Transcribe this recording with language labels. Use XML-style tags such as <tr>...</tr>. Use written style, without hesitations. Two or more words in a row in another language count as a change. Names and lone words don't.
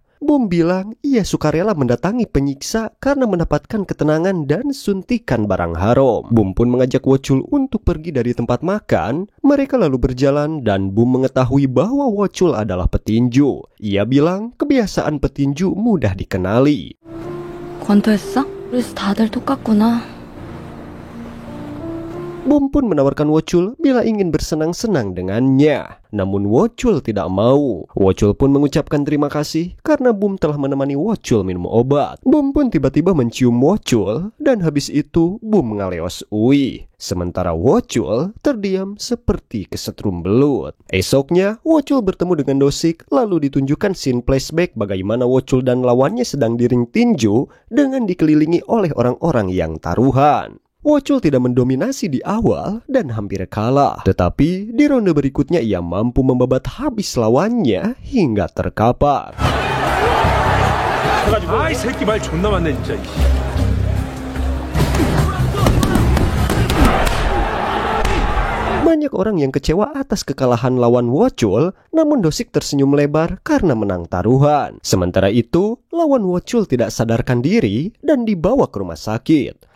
<id>Boom bilang ia sukarela mendatangi penyiksa karena mendapatkan ketenangan dan suntikan barang haram. Boom pun mengajak Wochul untuk pergi dari tempat makan. Mereka lalu berjalan dan Boom mengetahui bahwa Wochul adalah petinju. Ia bilang kebiasaan petinju mudah dikenali.</id> <ko>권투했어? 그래서 다들 똑같구나.</ko> <id>Boom pun menawarkan Wochul bila ingin bersenang-senang dengannya. Namun Wochul tidak mau. Wochul pun mengucapkan terima kasih karena Boom telah menemani Wochul minum obat. Boom pun tiba-tiba mencium Wochul dan habis itu Boom ngaleos Ui. Sementara Wochul terdiam seperti kesetrum belut. Esoknya Wochul bertemu dengan Dosik lalu ditunjukkan</id> <en>scene flashback</en> <id>bagaimana Wochul dan lawannya sedang di ring tinju dengan dikelilingi oleh orang-orang yang taruhan. Wochul tidak mendominasi di awal dan hampir kalah. Tetapi di ronde berikutnya ia mampu membabat habis lawannya hingga terkapar.</id> <ko>아이 새끼 말 존나 많네 진짜.</ko> <id>Banyak orang yang kecewa atas kekalahan lawan Wochul, namun Dosik tersenyum lebar karena menang taruhan. Sementara itu, lawan Wochul tidak sadarkan diri dan dibawa ke rumah sakit.</id>